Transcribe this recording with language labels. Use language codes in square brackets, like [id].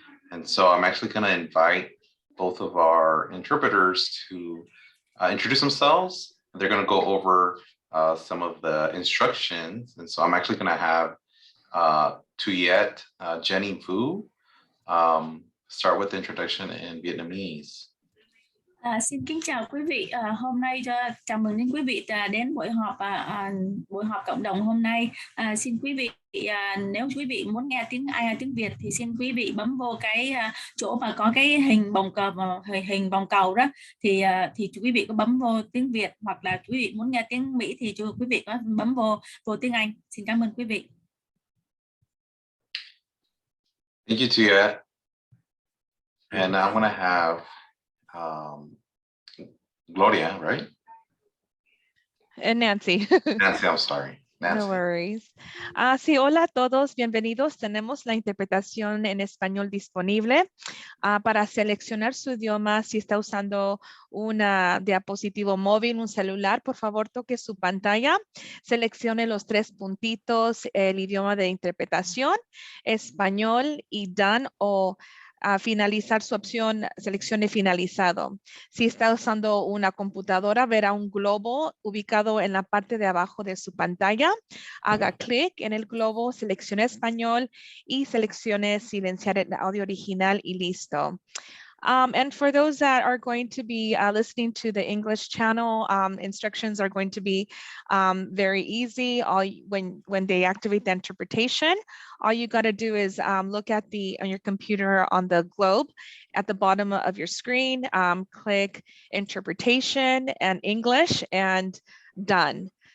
[en] And so I'm actually going to invite both of our interpreters to introduce themselves. They're going to go over some of the instructions. And so I'm actually going to have Tuyet Jenny Vu start with the introduction in Vietnamese. [vi] Xin kính chào quý vị. Hôm nay chào mừng đến quý vị đến buổi họp cộng đồng hôm nay. Xin quý vị nếu quý vị muốn nghe tiếng Việt thì xin quý vị bấm vô cái chỗ mà có cái hình vòng cầu đó thì quý vị có bấm vô tiếng Việt, hoặc là quý vị muốn nghe tiếng Mỹ thì quý vị có bấm vô tiếng Anh. Xin cảm ơn quý vị. [en] Thank you, Tia. And I'm going to have Gloria, right? And Nancy. Nancy, I'm sorry. Nancy. No worries. [es] Sí, hola a todos, bienvenidos. Tenemos la interpretación en español disponible. Para seleccionar su idioma, si está usando una diapositivo móvil, un celular, por favor toque su pantalla, seleccione los 3 puntitos, el idioma de interpretación, español y done, o finalizar su opción, seleccione finalizado. Si está usando una computadora, verá un globo ubicado en la parte de abajo de su pantalla. Haga clic en el globo, seleccione español y seleccione silenciar el audio original y listo. [en] And for those that are going to be listening to the English channel, instructions are going to be very easy. When they activate the interpretation, all you got to do is look at on your computer on the globe at the bottom of your screen, click interpretation and English and done.